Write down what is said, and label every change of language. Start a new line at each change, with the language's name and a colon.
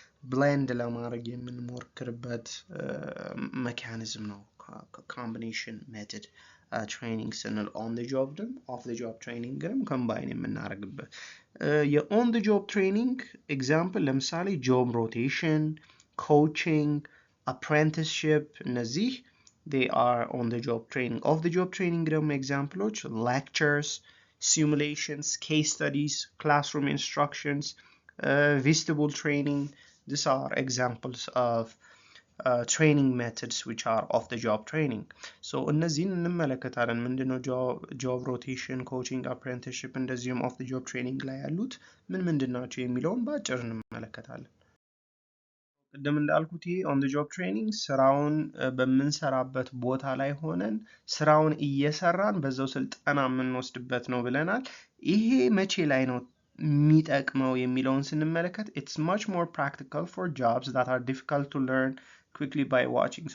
Amharic: ብሌንድ ለማድረግ የምንሞክርበት ሜካኒዝም ነው ኮምቢኔሽን ሜተድ። ትሬኒንግ ስንል ኦን ዘ ጆብ ድም ኦፍ ዘ ጆብ ትሬኒንግንም ኮምባይን የምናደርግበት የኦን ዘ ጆብ ትሬኒንግ ኤግዛምፕል ለምሳሌ ጆብ ሮቴሽን፣ ኮቺንግ፣ አፕሬንቲስሺፕ እነዚህ
English: they are on the job training. Off the job training
Amharic: ደግሞ ኤግዛምፕሎች
English: lectures, simulations, case studies, classroom instructions, vestibule training. These are examples of training methods which are off the job training.
Amharic: So እነዚህን እንመለከታለን። ምንድነው job rotation, coaching, apprenticeship እንደዚሁም off the job training ላይ ያሉት ምንድን ናቸው የሚለውን በአጭር እንመለከታለን። ቅድም እንዳልኩት ይሄ ኦን ዘ ጆብ ትሬኒንግ ስራውን በምንሰራበት ቦታ ላይ ሆነን ስራውን እየሰራን በዛው ስልጠና የምንወስድበት ነው ብለናል። ይሄ መቼ ላይ ነው የሚጠቅመው የሚለውን ስንመለከት
English: it's much more practical for jobs that are difficult to learn quickly by watching.